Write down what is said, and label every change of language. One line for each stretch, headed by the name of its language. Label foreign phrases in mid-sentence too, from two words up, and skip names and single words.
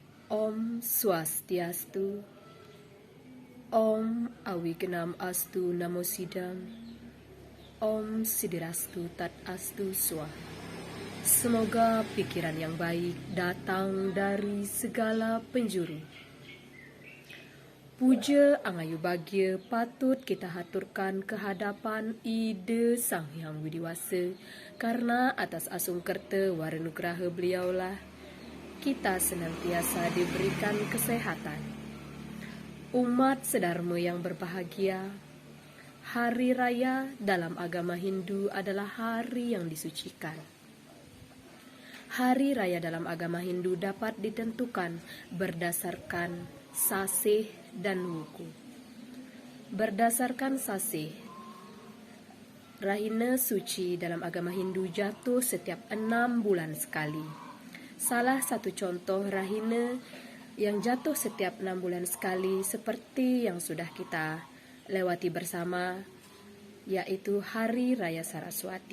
Sanskrit: Om Swastiastu. Om Awignam Astu Namo Sidam. Om Sidirastu Tat Astu Swaha.
Indonesian: Semoga pikiran yang baik datang dari segala penjuru. Puja Angayu Bagya patut kita haturkan kehadapan Ida Sang Hyang Widiwasa, karena atas asung kerta waranugraha beliaulah kita senantiasa diberikan kesehatan. Umat sedharma yang berbahagia, hari raya dalam agama Hindu adalah hari yang disucikan. Hari raya dalam agama Hindu dapat ditentukan berdasarkan sasih dan wuku. Berdasarkan sasih, Rahina suci dalam agama Hindu jatuh setiap 6 bulan sekali. Salah satu contoh Rahina yang jatuh setiap 6 bulan sekali seperti yang sudah kita lewati bersama, yaitu Hari Raya Saraswati.